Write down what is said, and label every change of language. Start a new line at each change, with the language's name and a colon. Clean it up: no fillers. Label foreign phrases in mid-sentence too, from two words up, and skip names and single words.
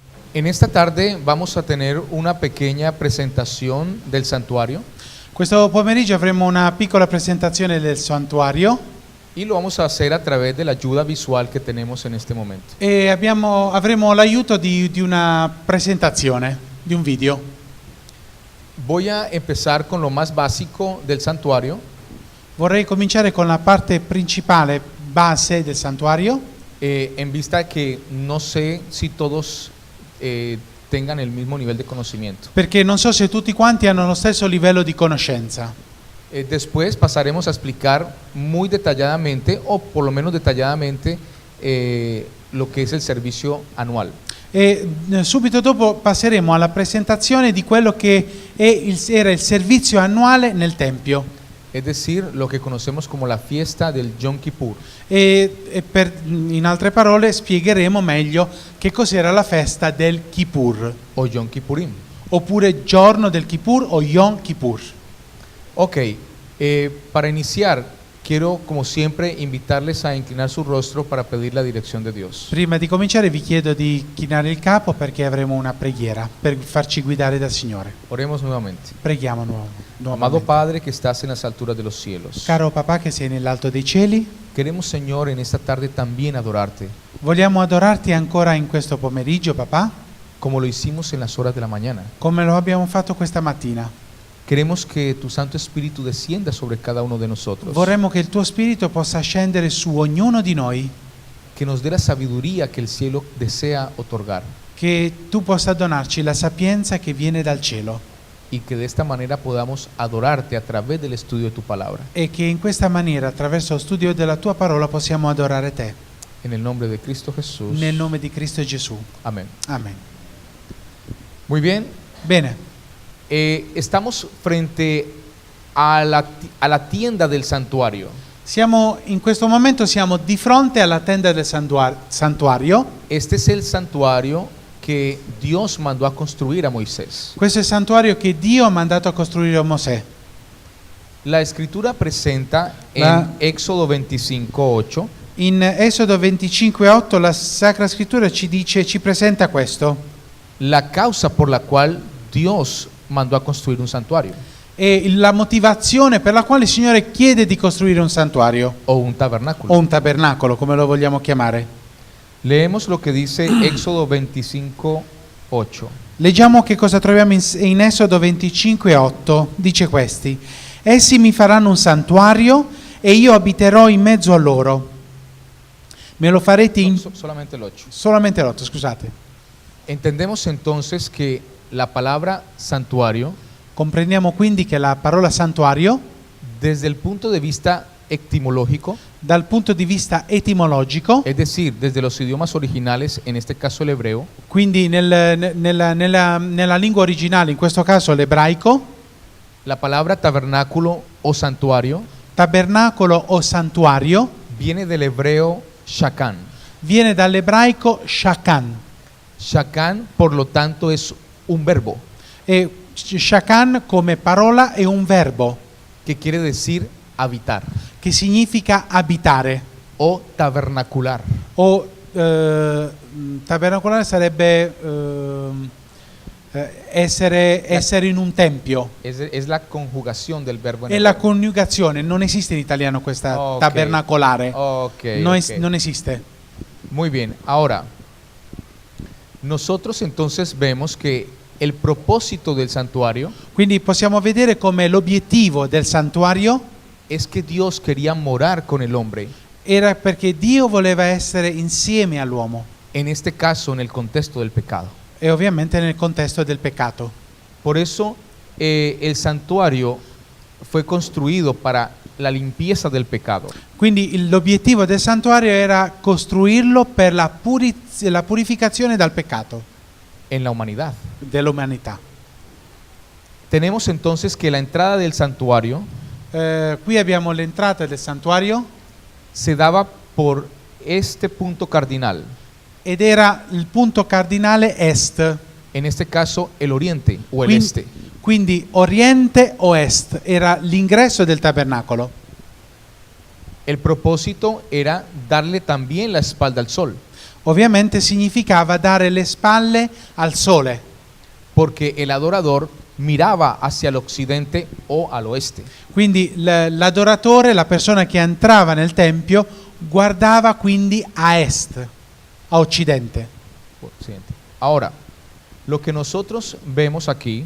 Spanish: En esta tarde vamos a tener una pequeña presentación del santuario
Italian: Questo pomeriggio avremo una piccola presentazione del santuario
Spanish: y lo vamos a hacer a través de la ayuda visual que tenemos en este momento.
Italian: e avremo l'aiuto di una presentazione, di un video.
Spanish: Voy a empezar con lo más básico del santuario.
Italian: Vorrei cominciare con la parte principale, base del santuario,
Spanish: En vista que no sé si todos tengan el mismo nivel de conocimiento.
Italian: perché non so se tutti quanti hanno lo stesso livello di conoscenza.
Spanish: Después pasaremos a explicar muy detalladamente, o por lo menos detalladamente, lo que es el servicio anual.
Italian: E subito dopo passeremo alla presentazione di quello che era il servizio annuale nel Tempio.
Spanish: Es decir, lo que conocemos como la fiesta del Yom Kippur.
Italian: In altre parole spiegheremo meglio che cos'era la festa del Kippur,
Spanish: O Yom Kippurim.
Italian: oppure giorno del Kippur o Yom Kippur.
Spanish: Ok, para iniciar, quiero como siempre invitarles a inclinar su rostro para pedir la dirección de Dios.
Italian: Prima di cominciare vi chiedo di chinare il capo perché avremo una preghiera per farci guidare dal Signore.
Spanish: Oremos nuevamente.
Italian: Preghiamo
Spanish: Amado
Italian: nuovamente.
Spanish: Padre que estás en las alturas de los cielos,
Italian: Caro papà che sei nell'alto dei cieli,
Spanish: queremos, Señor, en esta tarde también adorarte,
Italian: vogliamo adorarti ancora in questo pomeriggio, papà,
Spanish: como lo hicimos en las horas de la mañana.
Italian: come lo abbiamo fatto questa mattina.
Spanish: Queremos que tu Santo Espíritu descienda sobre cada uno de nosotros,
Italian: Vorremmo che il tuo spirito possa scendere su ognuno di noi,
Spanish: que nos dé la sabiduría que el cielo desea otorgar,
Italian: che tu possa donarci la sapienza che viene dal cielo
Spanish: y que de esta manera podamos adorarte a través del estudio de tu palabra.
Italian: e che in questa maniera, attraverso lo studio della tua parola, possiamo adorare te.
Spanish: En el nombre de Cristo Jesús.
Italian: Nel nome di Cristo Gesù.
Spanish: Amén.
Italian: Amen.
Spanish: Muy bien.
Italian: Bene,
Spanish: Estamos frente a la tienda del santuario.
Italian: in questo momento siamo di fronte alla tenda del santuario.
Spanish: Este es el santuario que Dios mandó a construir a Moisés.
Italian: Questo è il santuario che Dio ha mandato a costruire a Mosè.
Spanish: La escritura presenta en
Italian: La-
Spanish: Éxodo 25:8
Italian: In Esodo 25:8 la Sacra Scrittura ci presenta questo.
Spanish: la causa por la cual Dios mandó a construir un santuario
Italian: E la motivazione per la quale il Signore chiede di costruire un santuario
Spanish: o un tabernáculo.
Italian: o un tabernacolo, come lo vogliamo chiamare.
Spanish: Leemos lo que dice Éxodo 25:8.
Italian: Leggiamo che cosa troviamo in Esodo 25:8. Dice questi: essi mi faranno un santuario e io abiterò in mezzo a loro. Me lo farete in...
Spanish: Solamente el 8.
Italian: Solamente l'8, scusate.
Spanish: Entendemos entonces que la palabra santuario,
Italian: Comprendiamo quindi che la parola santuario,
Spanish: desde el punto de vista etimológico,
Italian: dal punto di vista etimologico,
Spanish: es decir, desde los idiomas originales, en este caso el hebreo,
Italian: quindi nella lingua originale, in questo caso l'ebraico,
Spanish: la palabra tabernáculo o santuario
Italian: tabernacolo o santuario,
Spanish: viene del hebreo shakan.
Italian: viene dall'ebraico shakan.
Spanish: Shakan, por lo tanto, es un verbo
Italian: E shakan come parola è un verbo
Spanish: que quiere decir habitar
Italian: che significa abitare.
Spanish: o tabernacular.
Italian: O tabernacolare sarebbe essere in un tempio.
Spanish: Es la conjugación del verbo en
Italian: È la
Spanish: hebreo.
Italian: coniugazione, non esiste in italiano questa
Spanish: Ok.
Italian: tabernacolare.
Spanish: Ok,
Italian: Non,
Spanish: ok.
Italian: non esiste.
Spanish: Muy bien, ahora, nosotros entonces vemos que el propósito del santuario
Italian: Quindi possiamo vedere come l'obiettivo del santuario
Spanish: es que Dios quería morar con el hombre,
Italian: era perché Dio voleva essere insieme all'uomo
Spanish: en este caso en el contexto del pecado.
Italian: e ovviamente nel contesto del peccato.
Spanish: Por eso el santuario fue construido para la limpieza del pecado.
Italian: Quindi l'obiettivo del santuario era costruirlo per la purificazione dal peccato
Spanish: En la humanidad.
Italian: dell'umanità.
Spanish: Tenemos entonces que la entrada del santuario
Italian: Qui abbiamo l'entrata del santuario
Spanish: se daba por este punto cardinal,
Italian: ed era il punto cardinale est,
Spanish: en este caso el oriente o el
Italian: Quindi-
Spanish: este.
Italian: quindi oriente o est era l'ingresso del tabernacolo.
Spanish: El propósito era darle también la espalda al sol.
Italian: Ovviamente significava dare le spalle al sole,
Spanish: porque el adorador miraba hacia el occidente o al oeste.
Italian: quindi l'adoratore, la persona che entrava nel tempio, guardava quindi a est,
Spanish: a occidente.
Italian: Occidente.
Spanish: Ahora, lo que nosotros vemos aquí